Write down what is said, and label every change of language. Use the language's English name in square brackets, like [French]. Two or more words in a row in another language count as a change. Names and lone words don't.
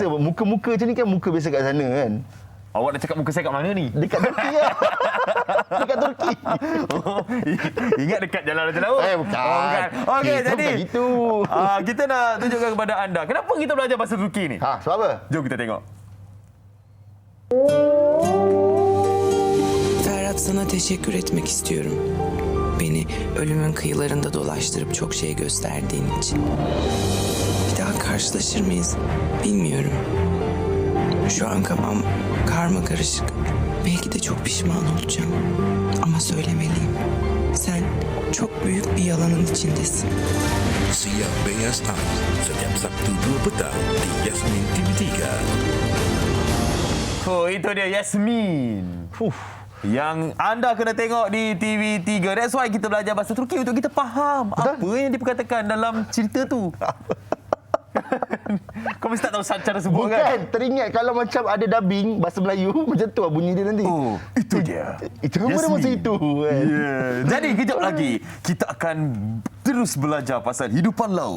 [Malay] Muka-muka macam ni kan muka biasa kat sana kan. Awak nak cakap muka saya kat mana ni? Dekat Turki lah. Dekat Turki. Ingat dekat jalan Raja Laut? Bukan. Okey, Itu jadi bukan gitu. Kita nak tunjukkan kepada anda kenapa kita belajar bahasa Turki ni. Sebab apa? Jom kita tengok. [Turkish] Ferhat, sana teşekkür etmek istiyorum. Beni ölümün kıyılarında dolaştırıp çok şey gösterdiğin için. Bir daha karşılaşır mıyız bilmiyorum. Şu an kafam karma karışık. Belki de çok pişman olacağım. Ama söylemeliyim. Sen çok büyük bir yalanın içindesin. [Malay] Siap Bengaz Times setiap Sabtu 2 petang di Yasmin TV3. Itu dia Yasmin. Yang anda kena tengok di TV3. [English] That's why [Malay] kita belajar bahasa Turki untuk kita faham apa yang diperkatakan dalam cerita tu. Kau mesti tak tahu cara sebut kan? Bukan, teringat kalau macam ada dubbing bahasa Melayu, macam tu lah bunyi dia nanti. Itu dia. Itu apa dia masa itu kan? Jadi kejap lagi kita akan terus belajar pasal hidupan laut.